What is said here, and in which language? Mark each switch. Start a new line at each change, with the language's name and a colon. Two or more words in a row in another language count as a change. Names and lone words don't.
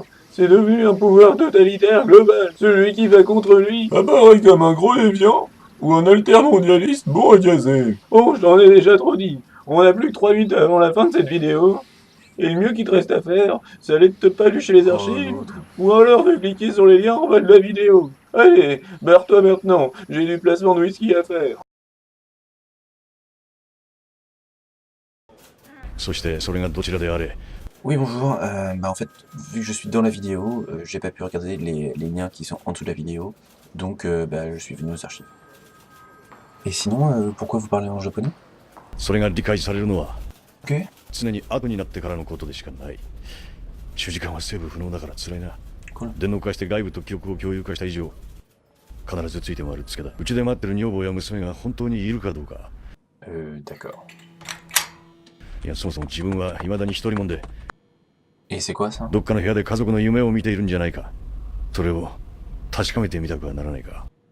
French: C'est devenu un pouvoir totalitaire global. Celui qui va contre lui apparaît comme un gros déviant ou un altermondialiste bon à gazer. Bon, je t'en ai déjà trop dit. On n'a plus que 3 minutes avant la fin de cette vidéo. Et le mieux qu'il te reste à faire, c'est aller te palucher les archives, ou alors de cliquer sur les liens en bas de la vidéo. Allez, barre-toi maintenant, j'ai du placement de whisky à faire.
Japanese: そしてそれがどちらであれ
French: Oui, bonjour. En fait, vu que je suis dans la vidéo, j'ai pas pu regarder les liens qui sont en dessous de la vidéo. Donc, je suis venu aux archives. Et sinon, pourquoi vous parlez en japonais?
Japanese: それが理解されるのは
French: Ok.
Japanese: 常に後になってからのことでしかない。主時間はセーブ不能だから辛いな。
French: Cool.
Japanese: 電脳化して外部と記憶を共有化した以上、必ずついて回るつけだ。うちで待ってる女房や娘が本当にいるかどうか。
French: D'accord.
Japanese: いや、そもそも自分は未だに一人もんで、
French: Et c'est quoi ça?
Japanese: どっかの部屋で家族の夢を見ているんじゃないか。それを確かめてみたくはならないか。